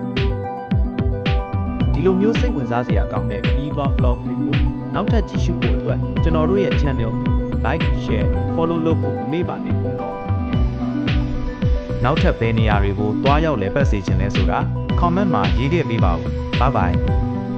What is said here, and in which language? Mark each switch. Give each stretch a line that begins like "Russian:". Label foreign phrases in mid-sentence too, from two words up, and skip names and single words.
Burmese: ဒီလိုမျိုးစိတ်ဝင်စားစရာကောင်းတဲ့ vlog တွေကိုနောက်ထပ်ကြည့်ရှုဖို့အတွက်ကျွန်တော်တို့ရဲ့ channel
English: like share follow
Burmese: လုပ်ဖို့မမေ့ပါနဲ့နောက်ထပ်ဘယ်နေရာတွေကိုတွားရောက်လဲပတ်စေချင်လဲဆိုတာ comment မှာရေးခဲ့ပေးပါဦး
English: bye bye